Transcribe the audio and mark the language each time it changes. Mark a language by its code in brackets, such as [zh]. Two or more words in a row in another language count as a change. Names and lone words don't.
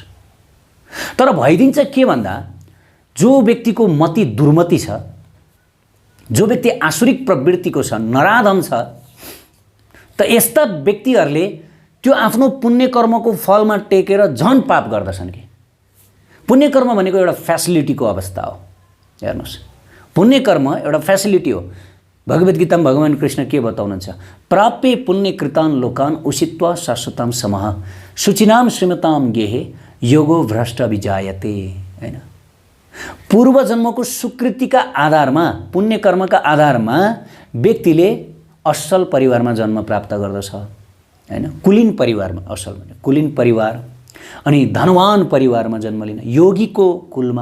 [ne] तर भइदिन्छ के भन्दा, जो व्यक्तिको मति दुर्मति छ, जो व्यक्ति आसुरिक प्रवृत्तिको छ, नराधम छ, त यस्ता व्यक्तिहरूले त्यो आफ्नो पुण्य कर्मको फलमा टेकेर झन् पाप गर्दछन्। कि पुण्य कर्म भनेको एउटा फ्यासिलिटीको अवस्था हो। हेर्नुहोस्, पुण्य कर्म एउटा फ्यासिलिटी हो। भगवद् गीतामा भगवान् कृष्ण के बताउनुहुन्छ? [sa] प्राप्य पुण्य कृतान लोकान उषित्वा शाश्वताम समः शुचिनाम श्रीमताम गेहे योगो भ्रष्ट विजायते। [ne] हैन, पूर्व जन्मको स्वीकृतिका आधारमा, पुण्य कर्मका आधारमा व्यक्तिले असल परिवारमा जन्म प्राप्त गर्दछ। हैन, कुलीन परिवारमा, असल भने कुलीन परिवार, अनि धनवान परिवारमा जन्म लिन, योगीको कुलमा।